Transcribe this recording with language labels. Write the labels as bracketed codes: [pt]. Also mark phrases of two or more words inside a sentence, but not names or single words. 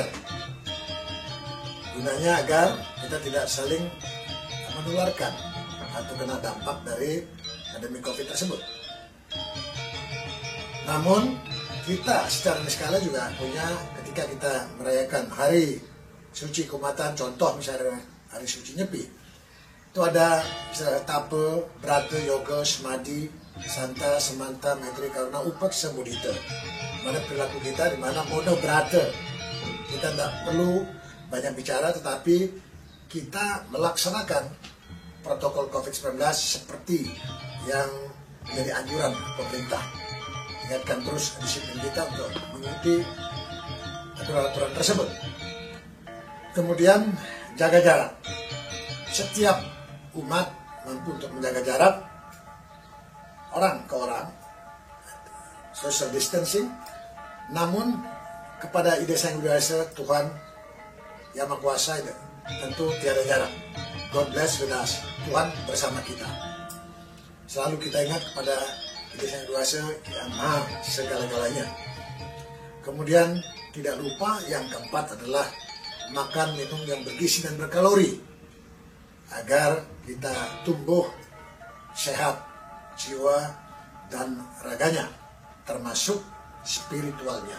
[id] Gunanya agar kita tidak saling menularkan atau kena dampak dari pandemi COVID tersebut. Namun kita secara niskala juga punya, ketika kita merayakan hari suci Kumatan, contoh misalnya hari suci Nyepi, itu ada misalnya tape, brata, yoga, semadi, santa, semanta, maitri, karuna, upaksa, mudita. Mana perilaku kita di mana mono brata. Kita tidak perlu banyak bicara, tetapi kita melaksanakan protokol COVID-19 seperti yang menjadi anjuran pemerintah. Ingatkan terus disiplin kita untuk mengikuti aturan-aturan tersebut. Kemudian jaga jarak. Setiap umat mampu untuk menjaga jarak orang ke orang, [en] social distancing. [id] Namun kepada Ide Sang Hyang Widi Tuhan Yang Maha Kuasa itu tentu tiada jarak. [en] God bless with us. [id] Tuhan bersama kita. Selalu kita ingat kepada Ide Sang Hyang Widi yang Maha segala-galanya. Kemudian tidak lupa yang keempat adalah makan minum yang bergizi dan berkalori agar kita tumbuh sehat jiwa dan raganya, termasuk spiritualnya.